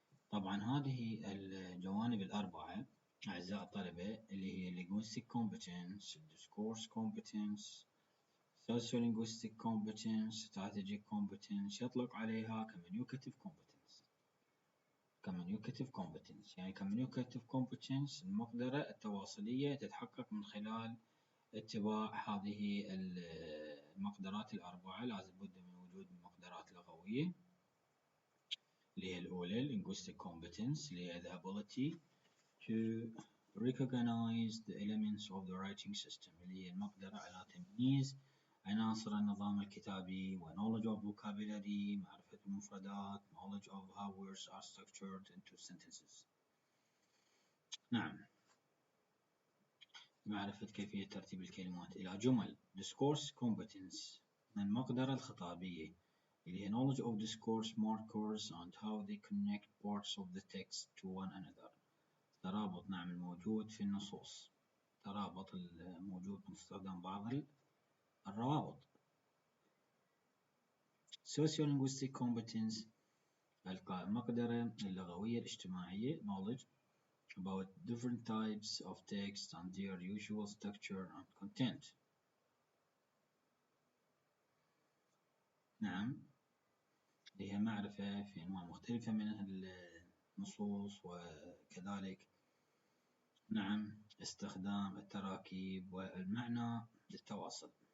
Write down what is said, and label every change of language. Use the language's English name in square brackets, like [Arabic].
[Arabic] طبعا هذه الجوانب الأربعة أعزائي الطلبة اللي هي [English] linguistic competence, discourse competence, sociolinguistic competence, strategic competence [Arabic] يطلق عليها communicative competence. يعني communicative competence المقدرة التواصلية تتحقق من خلال اتباع هذه المقدرات الأربعة. لازم بد من وجود مقدرات لغوية اللي هي الأولى [English] linguistic competence [Arabic] اللي هي the ability to recognize the elements of the writing system اللي هي المقدرة على تمييز عناصر النظام الكتابي و [English] knowledge of vocabulary [Arabic] معرفة المفردات [English] knowledge of how words are structured into sentences. [Arabic] معرفة كيفية ترتيب الكلمات إلى جمل. [English] discourse competence [Arabic] المقدرة الخطابية اللي هي [English] knowledge of discourse markers and how they connect parts of the text to one another. [Arabic] ترابط الموجود في النصوص. ترابط الموجود من استخدام بعض الروابط. [English] sociolinguistic competence [Arabic] المقدرة اللغوية الاجتماعية [English] knowledge about different types of text and their usual structure and content. [Arabic] هي معرفة في أنواع مختلفة من النصوص وكذلك استخدام التراكيب والمعنى للتواصل.